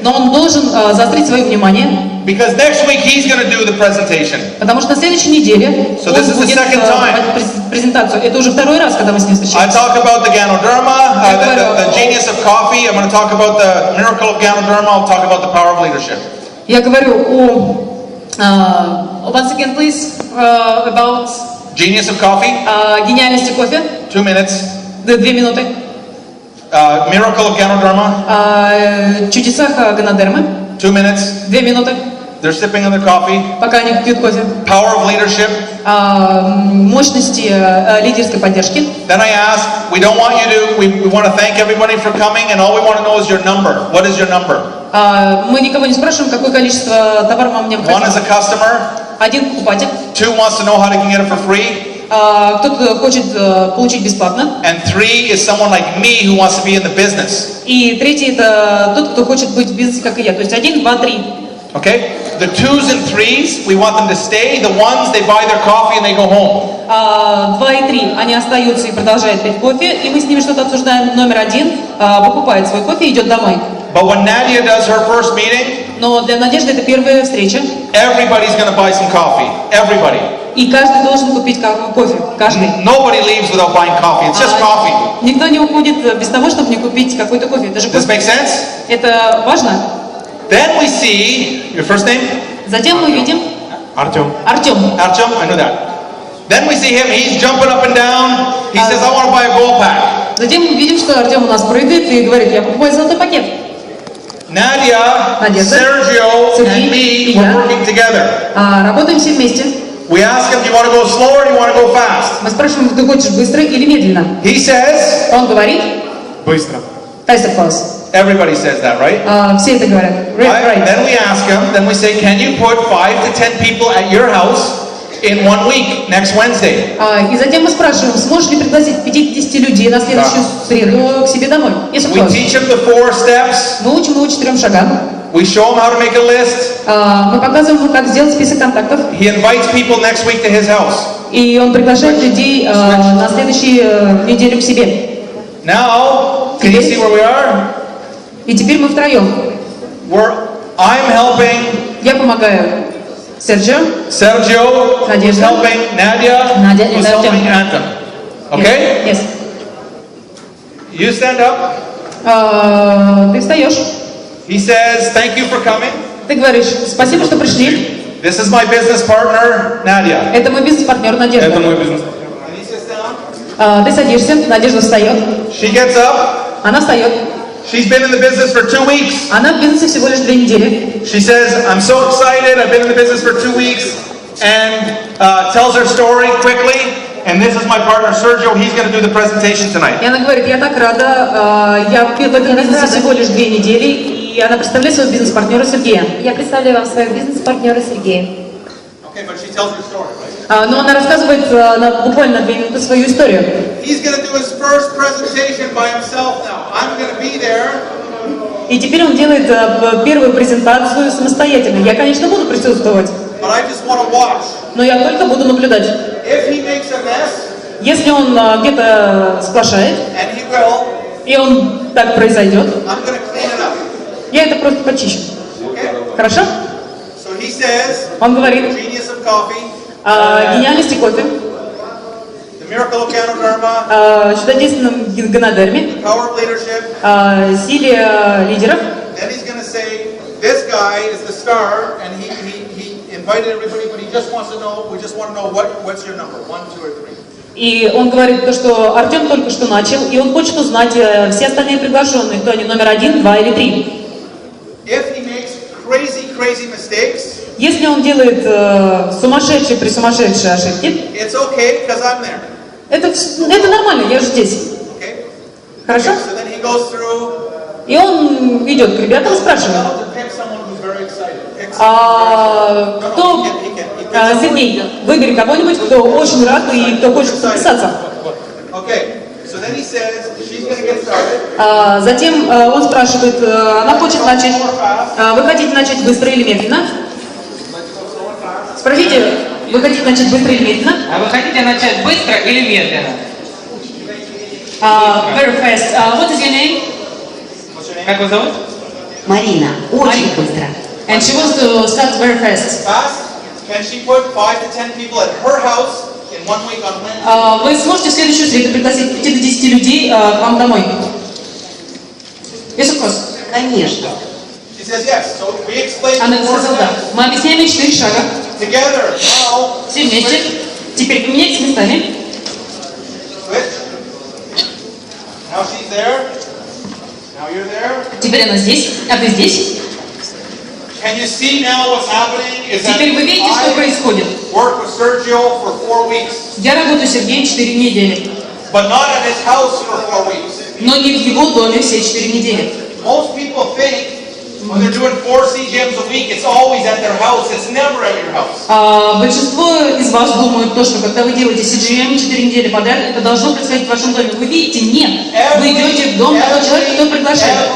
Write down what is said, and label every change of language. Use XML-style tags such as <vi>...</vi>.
<ru>Но он должен заострить свое внимание.</ru> <en>Because next week he's going to do the presentation.</en> <ru>Потому что на следующей неделе</ru> <en>So this is the second time.</en> <ru>презентацию. Это уже 2-й раз, когда мы с ним</ru> <en>I</en> <ru>встречаемся.</ru> <en>talk about the Ganoderma, the genius of coffee. I'm going to talk about the miracle of Ganoderma. I'll talk about the power of leadership.</en> <ru>Я говорю</ru> <en>once again, please, about Genius of coffee,</en> <ru>гениальности кофе.</ru> <en>2 minutes.</en> <ru>2 минуты.</ru> <en>Miracle of Ganoderma,</en> <ru>Чудесах Ганодермы.</ru> <en>2 minutes.</en> <ru>2 минуты.</ru> <en>They're sipping on their coffee.</en> <ru>Пока они пьют кофе.</ru> <en>Power of leadership.</en> <ru>Мощности лидерской поддержки.</ru> <en>Then I ask, we don't want you to, we want to thank everybody for coming, and all we want to know is your number. What is your number?</en> <ru>Мы никого не спрашиваем, какое количество товара вам необходимо.</ru> <en>1 is a customer.</en> <ru>1 покупатель.</ru> <en>2 wants to know how they can get it for free.</en> <ru>Кто-то хочет получить бесплатно.</ru> <en>And 3 is someone like me who wants to be in the business.</en> <ru>И 3 это тот, кто хочет быть в бизнесе, как и я. То есть 1, 2, 3.</ru> <en>Okay? The 2s and 3s, we want them to stay. The 1s, they buy their coffee and they go home.</en> <ru>2 и 3, они остаются и продолжают пить кофе, и мы с ними что-то обсуждаем. Номер 1 покупает свой кофе и идет домой.</ru> <en>But when Nadia does her first meeting,</en> <ru>Но для Надежды это первая встреча.</ru> <en>everybody's going to buy some coffee. Everybody.</en> <ru>И каждый должен купить кофе. Каждый.</ru> <en>Nobody leaves without buying coffee. It's just coffee.</en> <ru>Никто не уходит без того, чтобы не купить какой-то кофе. Даже</ru> <en>Does this make sense?</en> <ru>Это важно.</ru> <en>Then we see your first name.</en> <ru>Затем мы видим Артем. Артем.</ru> <en>Артем, I know that. Then we see him. He's jumping up and down. He says, "I want to buy a gold pack."</en> <ru>Затем мы видим, что Артем у нас прыгает и говорит: я покупаю золотой пакет.</ru> <en>Nadia, Sergio, and me were working together.</en> <ru>Работаем все вместе.</ru> <en>We ask him, "Do you want to go slow or do you want to go fast?"</en> <ru>Мы спрашиваем, ты хочешь быстро или медленно?</ru> <en>He says,</en> <ru>Он говорит: "Быстро."</ru> <en>Fast, of course. Everybody says that, right?</en> <ru>Все это говорят.</ru> <en>Right. Then we ask him. Then we say, "Can you put 5 to 10 people at your house in 1 week, next Wednesday?"</en> <ru>И затем мы спрашиваем, сможешь ли пригласить 50 людей на следующую среду к себе домой?</ru> <en>Yes, of We course. teach him the 4 steps.</en> <ru>Мы учим его 4 шагам.</ru> <en>We show him how to make a list.</en> <ru>Мы показываем ему, как сделать список контактов.</ru> <en>He invites people next week to his house.</en> <ru>И он приглашает людей на следующую неделю к себе.</ru> <en>Now, can you see where we are?</en> <ru>И теперь мы втроем.</ru> <en>I'm helping.</en> <ru>Я помогаю Серджио.</ru> <en>Sergio is helping Nadia. Nadia who's is helping Anthem. Okay? Yes. You stand up.</en> <ru>Ты встаешь.</ru> <en>He says, "Thank you for coming."</en> <ru>Ты говоришь: спасибо, что пришли.</ru> <en>This is my business partner, Nadia.</en> <ru>Это мой бизнес-партнер Надежда. Это мой бизнес-партнер.</ru> <en>And he sits down.</en> <ru>Ты садишься, Надежда встает.</ru> <en>She gets up.</en> <ru>Она встает.</ru> <en>She's been in the business for 2 weeks.</en> <ru>Она в бизнесе всего лишь 2 недели.</ru> <en>She says, "I'm so excited. I've been in the business for 2 weeks," and tells her story quickly. And this is my partner Sergio. He's going to do the presentation tonight.</en> <ru>И она говорит: я так рада, я в этом бизнесе всего лишь 2 недели, и она представляет своего бизнес-партнера Сергея. Я представляю вам своего бизнес-партнера Сергея.</ru> <en>Okay, but she tells her story, right?</en> <ru>Но она рассказывает буквально 2 минуты свою историю.</ru> <en>He's going to do his first presentation by himself now. I'm going to be there.</en> <ru>И теперь он делает первую презентацию самостоятельно. Я, конечно, буду присутствовать,</ru> <en>But I just want to watch.</en> <ru>но я только буду наблюдать.</ru> <en>If he makes a mess,</en> <ru>Если он где-то сплошает,</ru> <en>and he will,</en> <ru>и он так произойдет,</ru> <en>I'm going to clean it up.</en> <ru>я это просто почищу.</ru> <en>Okay?</en> <ru>Хорошо?</ru> <en>So he says,</en> <ru>Он говорит</ru> <en>genius of coffee,</en> <ru>о гениальности кофе,</ru> <en>the miracle of Ganoderma,</en> <ru>чудодейственном генодерме,</ru> <en>power of leadership.</en> <ru>силе лидеров.</ru> <en>Then he's going to say, this guy is the star, and he invited everybody, but he just wants to know, we just want to know what's your number, 1, 2, or 3.</en> <ru>И он говорит то, что Артем только что начал, и он хочет узнать все остальные приглашенные, кто они, номер 1, 2 или 3.</ru> <en>If he makes crazy mistakes,</en> <ru>Если он делает сумасшедшие ошибки,</ru> <en>it's okay because I'm there.</en> <ru>это нормально, я же здесь.</ru> <en>Okay?</en> <ru>Хорошо?</ru> <en>So then he goes through.</en> <ru>И он идет к ребятам и спрашивает:</ru> <en>Now to pick someone who's very excited. Pick someone very</en> <ru>кто, Сергей, выбери кого-нибудь, кто очень рад и кто хочет подписаться.</ru> <en>Okay. So then he says she's going to get started.</en> <ru>Затем он спрашивает: она хочет начать, вы хотите начать быстро или медленно? Спросите, вы хотите начать быстро или медленно? А вы хотите начать быстро или медленно?</ru> <en>Very fast. What is your name?</en> <ru>Как вас зовут? Марина, очень быстро.</ru> <en>And she wants to start very fast. Fast. Can she put 5 to 10 people at her house in 1 week on Wednesday?</en> <ru>Вы сможете в следующую среду пригласить 5 до 10 людей к вам домой?</ru> <en>Yes, of course.</en> <ru>Конечно.</ru> <en>She says yes. So we explain</en> <ru>Она</ru> <en>the 4</en> <ru>сказала да.</ru> <en>steps.</en> <ru>Мы объясняем 4 шага.</ru> <en>Together. Now.</en> <ru>Все вместе. Теперь поменяйтесь местами.</ru> <en>Switch. Now she's there. Now you're there.</en> <ru>Теперь она здесь, а ты здесь.</ru> <en>Can you see now what's happening? Is that</en> <ru>Теперь вы видите, что происходит.</ru> <en>work with Sergio for 4 weeks,</en> <ru>Я работаю с Сергеем 4 недели,</ru> <en>but not at his house for 4 weeks.</en> <ru>но не в его доме все 4 недели.</ru> <en>Most people think when they're doing 4 CGMs a week, it's always at their house. It's never at your house.</en> <ru>Большинство из вас думают то, что когда вы делаете CGM 4 недели подряд, это должно происходить в вашем доме. Вы видите, нет. Вы идете в дом того человека, кто приглашает.</ru>